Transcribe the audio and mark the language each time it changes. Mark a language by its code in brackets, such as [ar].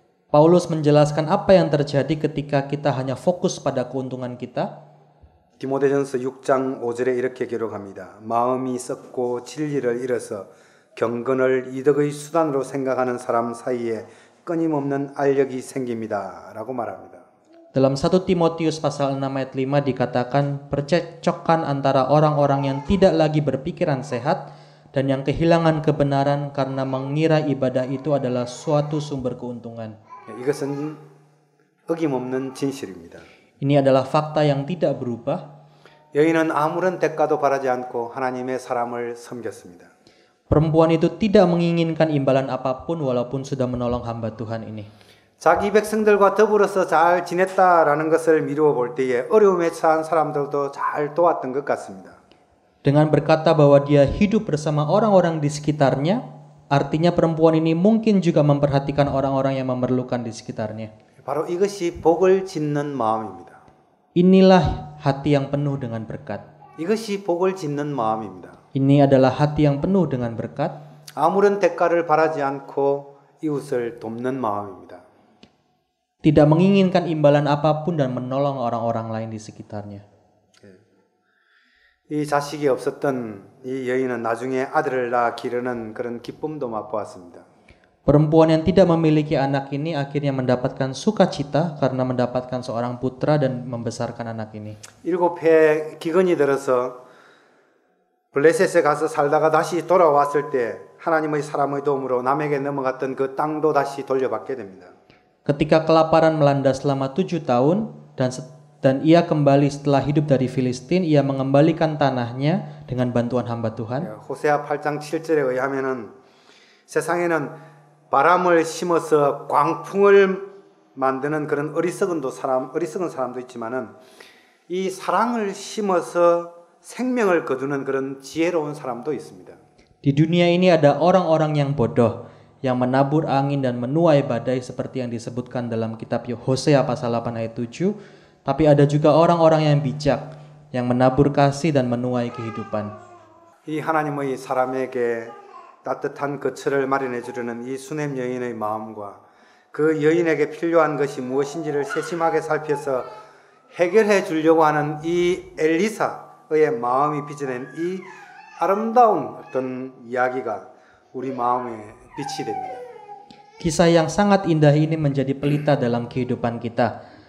[id] Paulus menjelaskan apa yang terjadi ketika kita hanya fokus pada keuntungan kita. [ko] 디모데전서 6장 5절에 이렇게 기록합니다. 마음이 썩고 진리를 잃어서 경건을 이득의 수단으로 생각하는 사람 사이에 끊임없는 알력이 생깁니다. 라고 말합니다. [id] Dalam 1 Timotius pasal 6 ayat 5 dikatakan percekcokan antara orang-orang yang tidak lagi berpikiran sehat dan yang kehilangan kebenaran karena mengira ibadah itu adalah suatu sumber keuntungan. [ko] 이것은 어김없는 진실입니다. [id] Ini adalah fakta yang tidak berubah. [ko] 여인은 아무런 대가도 바라지 않고 하나님의 사람을 섬겼습니다. [id] Perempuan itu tidak menginginkan imbalan apapun walaupun sudah menolong hamba Tuhan ini. [ko] 자기 백성들과 더불어서 잘 지냈다라는 것을 미루어 볼 때에 어려움에 처한 사람들도 잘 도왔던 것 같습니다. [id] Dengan berkata bahwa dia hidup bersama orang-orang di sekitarnya, artinya perempuan ini mungkin juga memperhatikan orang-orang yang memerlukan di sekitarnya. [ko] 바로 이것이 복을 짓는 마음입니다. [id] Inilah hati yang penuh dengan berkat. [ko] 이것이 복을 짓는 마음입니다. [id] Ini adalah hati yang penuh dengan berkat. [ko] 아무런 대가를 바라지 않고 이웃을 돕는 마음입니다. [id] Tidak menginginkan imbalan apapun dan menolong orang-orang lain di sekitarnya. [ko] 이 자식이 없었던 이 여인은 나중에 아들을 낳아 기르는 그런 기쁨도 맛보았습니다. [id] Perempuan yang tidak memiliki anak ini akhirnya mendapatkan sukacita karena mendapatkan seorang putra dan membesarkan anak ini. [ko] 7해 기근이 들어서 블레셋에 가서 살다가 다시 돌아왔을 때 하나님의 사람의 도움으로 남에게 넘어갔던 그 땅도 다시 돌려받게 됩니다. [id] Ketika kelaparan melanda selama 7 tahun dan ia kembali setelah hidup dari Filistin, ia mengembalikan tanahnya dengan bantuan hamba Tuhan. [ko] 호세아 8장 7절에 의하면은 세상에는 바람을 심어서 광풍을 만드는 그런 어리석은 사람도 있지만은 이 사랑을 심어서 생명을 거두는 그런 지혜로운 사람도 있습니다. [id] Di dunia ini ada orang-orang yang bodoh yang menabur angin dan menuai badai seperti yang disebutkan dalam kitab Hosea pasal 8 ayat 7. Tapi ada juga orang-orang yang bijak yang menabur kasih dan menuai kehidupan. [ko] 이 하나님의 사람에게 따뜻한 거처를 마련해 주려는 이 수넴 여인의 마음과 그 여인에게 필요한 것이 무엇인지를 세심하게 살펴서 해결해 주려고 하는 이 엘리사의 마음이 빚어낸 이 아름다운 어떤 이야기가 우리 마음에 빛이 됩니다. [id] Kisah yang sangat indah ini menjadi pelita dalam kehidupan kita.